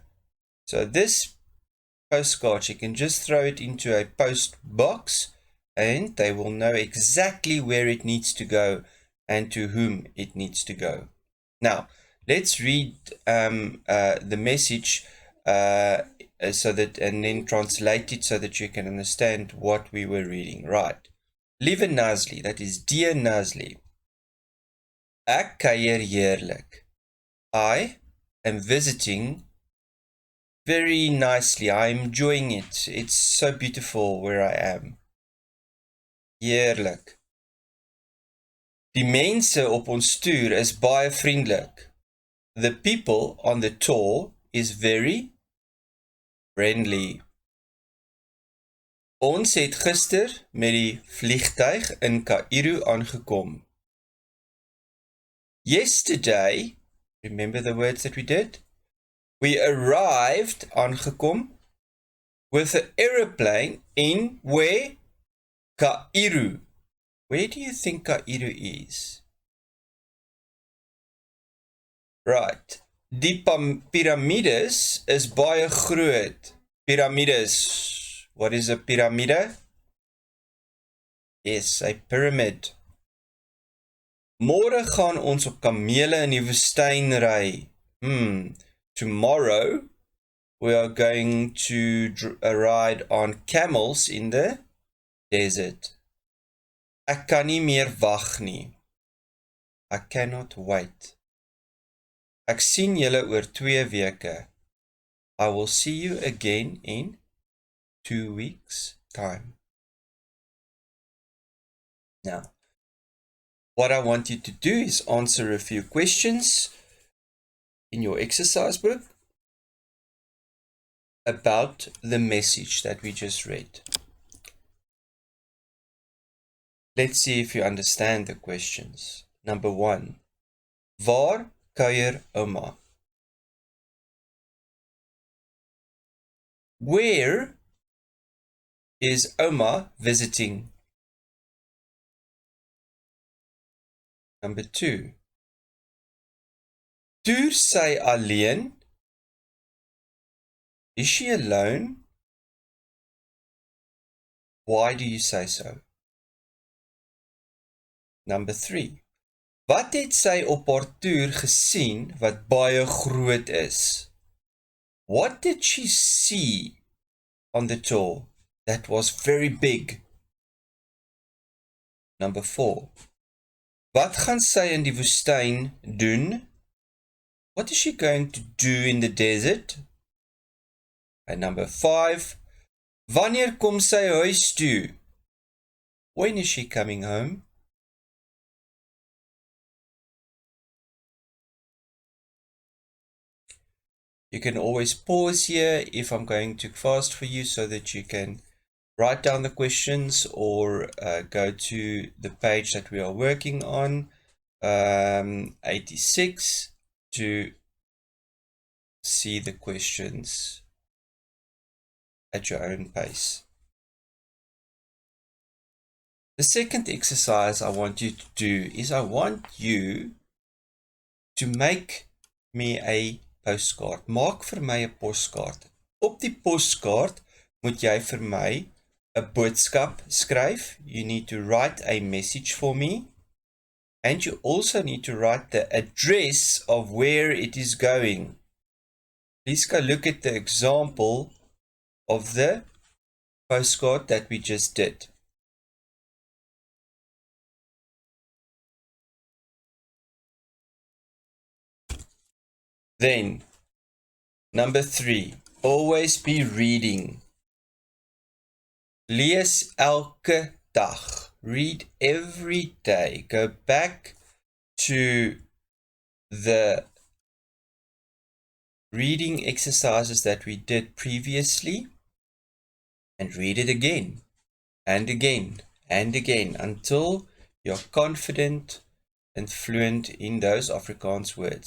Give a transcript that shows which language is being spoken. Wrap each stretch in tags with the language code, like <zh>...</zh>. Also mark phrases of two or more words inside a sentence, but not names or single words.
<en>So this postcard, you can just throw it into a post box and they will know exactly where it needs to go and to whom it needs to go. Now, let's read the message so that, and then translate it so that you can understand what we were reading. Right.</en> <af>Liewe Nazli,</af> <en>that is dear Nazli.</en> <af>Ek kuier heerlik.</af> <en>I am visiting very nicely. I'm enjoying it. It's so beautiful where I am.</en> <af>Heerlik. Die mense op ons toer is baie vriendelik.</af> <en>The people on the tour is very friendly.</en> <af>Ons het gister met die vliegtuig in Kaïro aangekom.</af> <en>Yesterday, remember the words that we did? We arrived, aangekom, with an aeroplane in where? Kaïro. Where do you think Kaïro is? Right.</en> <af>Die piramides is baie groot. Piramides.</af> <en>What is a pyramide? Yes, a pyramid.</en> <af>Môre gaan ons op kamele in die woestyn ry.</af> <en>Tomorrow we are going to ride on camels in the desert.</en> <af>Ek kan nie meer wag nie.</af> <en>I cannot wait.</en> <af>Ek sien julle oor 2 weke.</af> <en>I will see you again in 2 weeks' time. Now, what I want you to do is answer a few questions in your exercise book about the message that we just read. Let's see if you understand the questions. Number 1.</en> <af>Waar kuier ouma?</af> <en>Where is Oma visiting? Number 2.</en> <af>Toer sy alleen?</af> <en>Is she alone? Why do you say so? Number 3.</en> <af>Wat het sy op haar toer gesien wat baie groot is?</af> <en>What did she see on the tour that was very big? Number 4.</en> <af>Wat gaan sy in die woestyn doen?</af> <en>What is she going to do in the desert? And number 5.</en> <af>Wanneer kom sy huis toe?</af> <en>When is she coming home? You can always pause here if I'm going too fast for you so that you can write down the questions or go to the page that we are working on, 86, to see the questions at your own pace. The second exercise I want you to do is I want you to make me a postcard.</en> <af>Maak vir my 'n postkaart. Op die postkaart moet jy vir my 'n boodskap skryf.</af> <en>You need to write a message for me. And you also need to write the address of where it is going. Please go look at the example of the postcard that we just did. Then, number 3, always be reading.</en> <af>Lees elke dag.</af> <en>Read every day. Go back to the reading exercises that we did previously and read it again and again and again until you're confident and fluent in those Afrikaans words.</en>